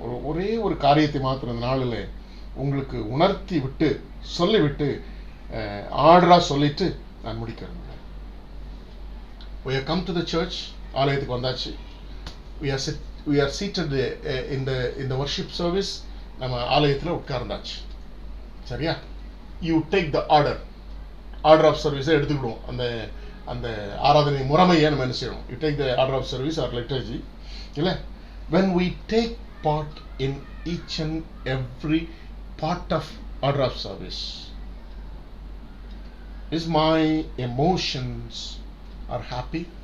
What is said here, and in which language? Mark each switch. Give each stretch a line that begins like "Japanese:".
Tamil: ஒரே ஒரு காரியத்தை மாத்திரம் இந்த நாளில் உங்களுக்கு உணர்த்தி விட்டு சொல்லிவிட்டு ஆர்டரா சொல்லிட்டு நான் முடிக்கிறேன்.
English: We have come to the church.
Tamil: ஆலயத்துக்கு வந்தாச்சு.
English: We are seated in the worship service.
Tamil: நம்ம ஆலயத்தில் உட்கார்ந்தாச்சு. சரியா?
English: You take the order of service
Tamil: எடுத்துக்கிடுவோம். அந்த ஆராதனை முறைமையை நம்ம என்ன செய்யணும்?
English: You take the order of service or liturgy.
Tamil: இல்லை,
English: when we take part in each and every part of order of service, is my emotions are happy?